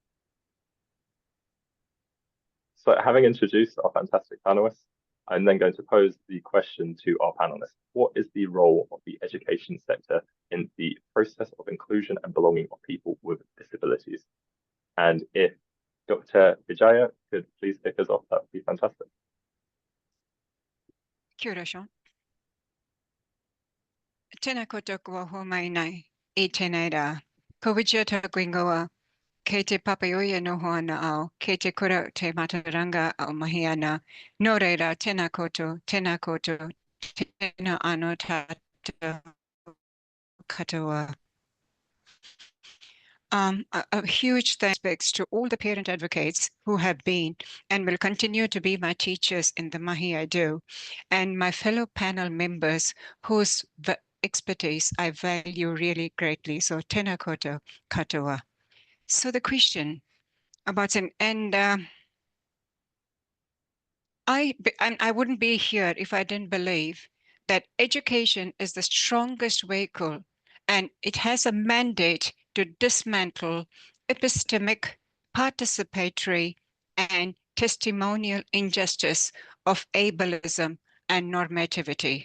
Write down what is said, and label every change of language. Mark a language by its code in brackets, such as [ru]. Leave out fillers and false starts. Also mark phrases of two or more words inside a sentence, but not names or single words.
[en] So having introduced our fantastic panelists, I'm then going to pose the question to our panelists. What is the role of the education sector in the process of inclusion and belonging of people with disabilities? And if Dr. Vijaya could please kick us off, that would be fantastic. [mi] Kia ora, Sean. Tēnā koutou kua homai nei I tēnei rā. Ko Vijaya tāku ingoa, kei te papaioia noho ana au, kei te kura te mataranga au mahi ana. Nō reira, tēnā koutou, tēnā ano tātou katoa. [en] A huge thanks to all the parent advocates who have been and will continue to be my teachers in the mahi I do, and my fellow panel members whose expertise I value really greatly. [mi] So tēnā koutou katoa. [en] So the question about I wouldn't be here if I didn't believe that education is the strongest vehicle, and it has a mandate to dismantle epistemic, participatory, and testimonial injustice of ableism and normativity.